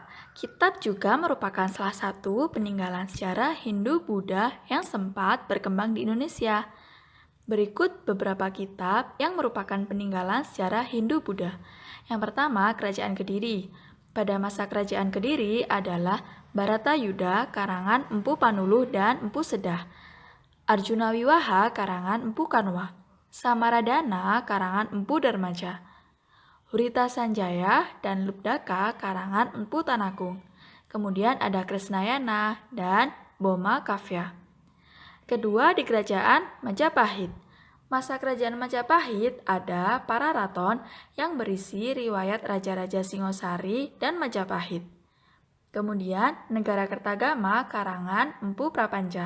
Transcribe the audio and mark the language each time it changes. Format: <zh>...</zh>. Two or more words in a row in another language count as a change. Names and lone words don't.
<id>Kitab juga merupakan salah satu peninggalan sejarah Hindu-Buddha yang sempat berkembang di Indonesia. Berikut beberapa kitab yang merupakan peninggalan sejarah Hindu-Buddha. Yang pertama, Kerajaan Kediri. Pada masa Kerajaan Kediri adalah Bharatayuda karangan Empu Panuluh dan Empu Sedah, Arjuna Wiwaha karangan Empu Kanwa, Samaradana karangan Empu Darmaja, Hurita Sanjaya dan Lubdaka karangan Empu Tanagung. Kemudian ada Krisnayana dan Boma Kavya. Kedua, di Kerajaan Majapahit. Masa Kerajaan Majapahit ada Pararaton yang berisi riwayat Raja-Raja Singosari dan Majapahit. Kemudian Negara Kertagama karangan Empu Prapanca.</id>